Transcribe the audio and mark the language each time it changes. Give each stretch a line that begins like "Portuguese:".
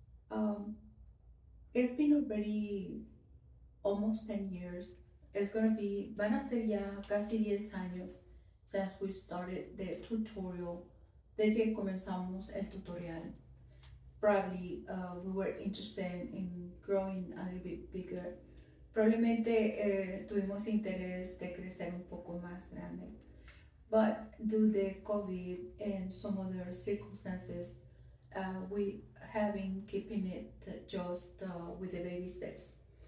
English: Um, it's been already almost 10 years.
Spanish: Van a ser ya casi 10 años
English: since we started the tutorial,
Spanish: desde que comenzamos el tutorial.
English: Probably we were interested in growing a little bit bigger.
Spanish: Probablemente tuvimos interés de crecer un poco más grande.
English: But due to COVID and some other circumstances, we have been keeping it just with the baby steps.